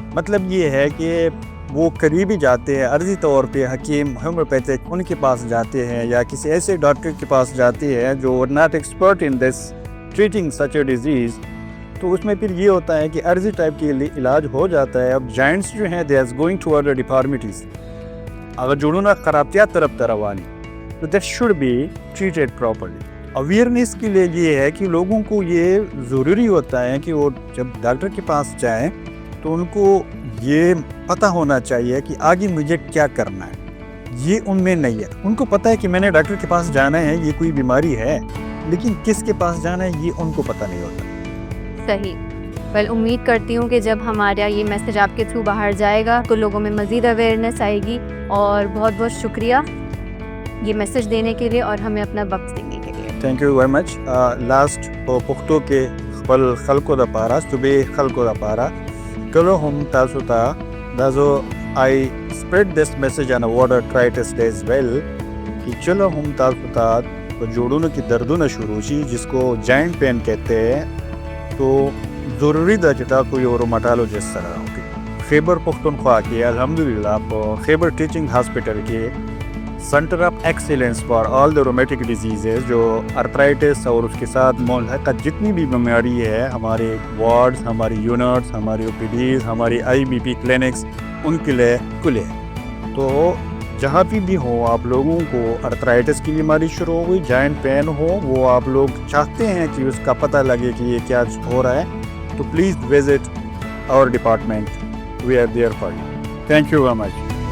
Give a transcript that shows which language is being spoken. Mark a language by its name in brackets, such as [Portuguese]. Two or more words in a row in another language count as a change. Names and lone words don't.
[Urdu] مطلب یہ ہے کہ وہ قریبی جاتے ہیں، عرضی طور پہ حکیم ہومیوپیتھک ان کے پاس جاتے ہیں یا کسی ایسے ڈاکٹر کے پاس جاتے ہیں جو [English] not expert in this treating such a disease. [Urdu] تو اس میں پھر یہ ہوتا ہے کہ عرضی ٹائپ کے علاج ہو جاتا ہے. اب جائنٹس جو ہیں [English] they are going toward deformities, [Urdu] اگر [Pashto] جوڑونه خرابتیات طرف روانی [Urdu] تو [English] that should be treated properly. [Urdu] اویئرنیس کے لیے یہ ہے کہ لوگوں کو یہ ضروری ہوتا ہے کہ وہ جب ڈاکٹر کے پاس جائیں تو ان کو یہ پتہ ہونا چاہیے کہ آگے مجھے کیا کرنا ہے. یہ ان میں نہیں ہے. ان کو پتہ ہے کہ میں نے ڈاکٹر کے پاس جانا ہے، یہ کوئی بیماری ہے، لیکن کس کے پاس جانا ہے یہ ان کو پتہ نہیں ہوتا. صحیح. ویل امید کرتی ہوں کہ جب ہمارا یہ میسیج آپ کے تھرو باہر جائے گا تو لوگوں میں مزید اویئرنیس آئے گی. اور بہت بہت شکریہ یہ میسیج دینے کے لیے اور ہمیں اپنا وقت دینے کے لیے. [English] thank you very much. [Pashto] لاسٹ پښتو کې خپل خلکو د پاره صوبې خلکو د پاره کله هم تاسو ته دا زو [English] I spread this message on a water arthritis day as well [Urdu] کہ چلو ہم [Pashto] تاسو ته جوڑونو کی دردونه شروع شي [Urdu] جس کو جائنٹ پین کہتے ہیں [Pashto] تو ضروری ده چې تاسو یو روماټالوجسټ سره وګورئ. [Urdu] خیبر پختونخوا [Pashto] کې الحمدلله په خیبر ټیچنګ ہاسپٹل کې [English] centre of excellence for all the rheumatic diseases [Urdu] جو ارتھرائٹس اور اس کے ساتھ ملحقہ جتنی بھی بیماری ہے ہمارے وارڈز ہماری یونٹس ہماری [English] OPDs [Urdu] ہماری [English] IBP clinics [Urdu] ان کے لیے کھلے. تو جہاں بھی ہو آپ لوگوں کو ارتھرائٹس کی بیماری شروع ہو گئی [English] joint pain [Urdu] ہو وہ آپ لوگ چاہتے ہیں کہ اس کا پتہ لگے کہ یہ کیا ہو رہا ہے تو [English] please visit our department. We are there for you. Thank you very much.